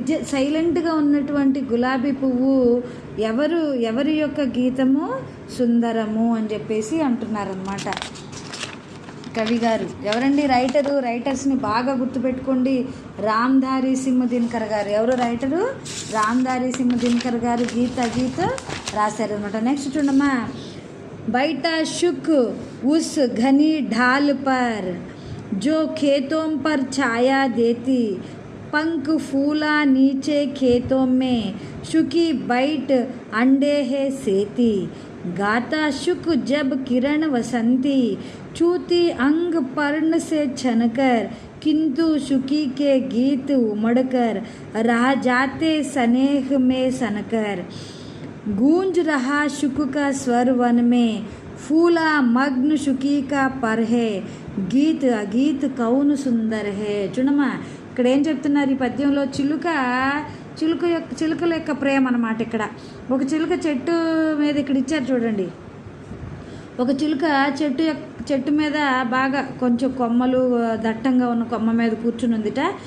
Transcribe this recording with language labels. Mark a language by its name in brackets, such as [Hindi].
[Telugu] సైలెంట్గా ఉన్నటువంటి గులాబీ పువ్వు ఎవరి యొక్క గీతము సుందరము అని చెప్పేసి అంటున్నారనమాట కవి గారు. ఎవరండి రైటర్స్ని బాగా గుర్తుపెట్టుకోండి. రామ్ధారి సింహ దినకర్ గారు. ఎవరు రైటరు? రామ్ధారి సింహ దినకర్ గారు గీత రాశారు అనమాట. నెక్స్ట్ చూడమ్మా. [Hindi] బయట शुक उस घनी ढाल पर जो खेतों पर छाया देती पंख फूला नीचे खेतों में शुकी बैठ अंडे है सेती गाता शुक जब किरण वसंती चूती अंग पर्ण से छनकर किंतु शुकी के गीत उमड़कर रह जाते स्नेह में सनकर गूंज रहा शुक का स्वर वन में फूला मग्न शुकी का पर है గీత్ అగీత్ కౌను సుందర్ హే. [Telugu] చూడమ్మా, ఇక్కడ ఏం చెప్తున్నారు ఈ పద్యంలో? చిలుకల యొక్క ప్రేమ అన్నమాట. ఇక్కడ ఒక చిలుక చెట్టు మీద ఇక్కడ ఇచ్చారు చూడండి. ఒక చిలుక చెట్టు మీద బాగా కొంచెం కొమ్మలు దట్టంగా ఉన్న కొమ్మ మీద కూర్చుని ఉందిట.